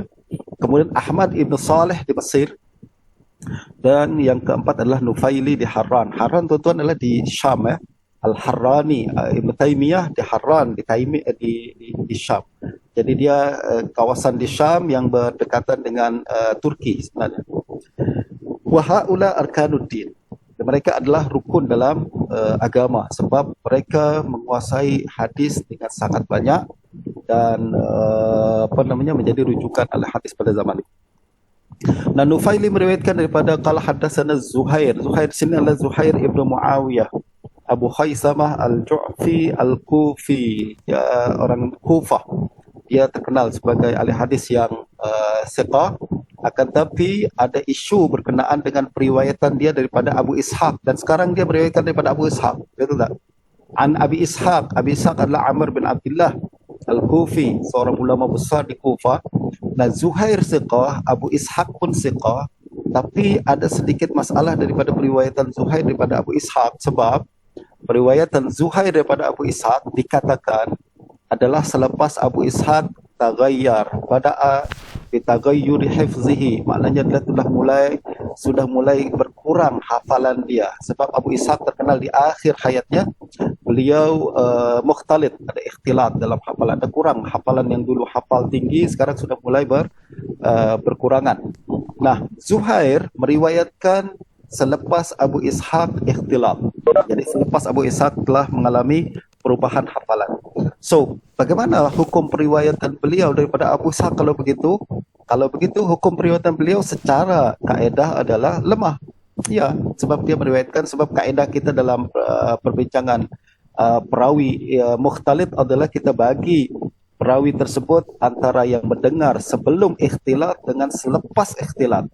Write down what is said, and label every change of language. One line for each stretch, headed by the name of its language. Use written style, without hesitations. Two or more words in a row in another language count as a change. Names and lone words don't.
Malay: Kemudian Ahmad ibn Salih di Mesir, dan yang keempat adalah Nufaili di Harran. Harran tuan-tuan adalah di Syam, Al-Harrani. Ibn Taymiyah di Harran, di Syam. Jadi dia kawasan di Syam yang berdekatan dengan Turki sebenarnya.
Arabic: وهؤلاء أركان الدين.
Malay: Mereka adalah rukun dalam agama, sebab mereka menguasai hadis dengan sangat banyak dan menjadi rujukan al-hadis pada zaman itu. Nah, Nufaili meriwayatkan daripada
Arabic: قال حدثنا
Malay: Zuhair. Zuhair sini adalah Zuhair ibnu Muawiyah Abu Khaisamah al-Ju'fi al-Kufi, ya, orang Kufah. Dia terkenal sebagai ahli hadis yang thiqah, akan tapi ada isu berkenaan dengan periwayatan dia daripada Abu Ishaq, dan sekarang dia meriwayatkan daripada Abu Ishaq, betul tak? An Abi Ishaq. Abi Ishaq adalah Amr bin Abdullah Al-Kufi, seorang ulama besar di Kufah. Nah, Zuhair thiqah, Abu Ishaq pun thiqah, tapi ada sedikit masalah daripada periwayatan Zuhair daripada Abu Ishaq, sebab periwayatan Zuhair daripada Abu Ishaq dikatakan adalah selepas Abu Ishaq taghayyar,
Arabic: بدأ بتغير حفظه,
Malay: maknanya dia sudah mulai berkurang hafalan dia, sebab Abu Ishaq terkenal di akhir hayatnya beliau mukhtalid, ada ikhtilat dalam hafalan, ada kurang hafalan, yang dulu hafal tinggi sekarang sudah mulai berkurangan. Nah, Zuhair meriwayatkan selepas Abu Ishaq ikhtilat, jadi selepas Abu Ishaq telah mengalami perubahan hafalan. So, bagaimana hukum periwayatan beliau daripada Abu Ishaq kalau begitu? Kalau begitu, hukum periwayatan beliau secara kaedah adalah lemah. Ya, sebab dia meriwayatkan, sebab kaedah kita dalam perbincangan perawi mukhtalid adalah kita bagi perawi tersebut antara yang mendengar sebelum ikhtilat dengan selepas ikhtilat.